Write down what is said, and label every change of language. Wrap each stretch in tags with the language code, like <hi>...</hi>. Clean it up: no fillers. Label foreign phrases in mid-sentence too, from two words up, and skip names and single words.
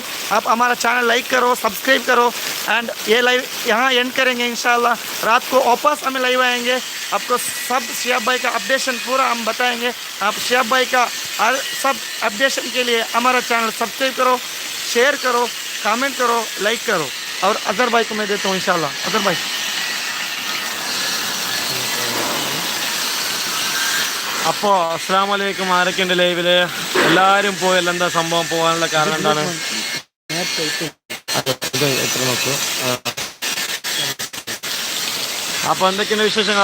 <hi>आप हमारा चैनल लाइक करो, सब्सक्राइब करो एंड ये लाइव यहाँ एंड करेंगे इंशाल्लाह। रात को वापस हमें लाइव आएंगे, आपको सब शिहाब भाई का अपडेशन पूरा हम बताएंगे। आप शिहाब भाई का सब अपडेशन के लिए हमारा चैनल सब्सक्राइब करो, शेयर करो, कमेंट करो, लाइक करो। और अजहर भाई को मैं देता हूँ इंशाल्लाह। अजहर भाई</hi> <ml>അപ്പോൾ അസ്സലാമു അലൈക്കും, ആരൊക്കെ ഉണ്ട് ലൈവിൽ? എല്ലാവരും പോയല്ലോ, എന്താ സംഭവം? പോകാനുള്ള കാരണം എന്താണ്? എത്ര നോക്കൂ. അപ്പോൾ എന്തൊക്കെയാണ് വിശേഷങ്ങൾ?</ml>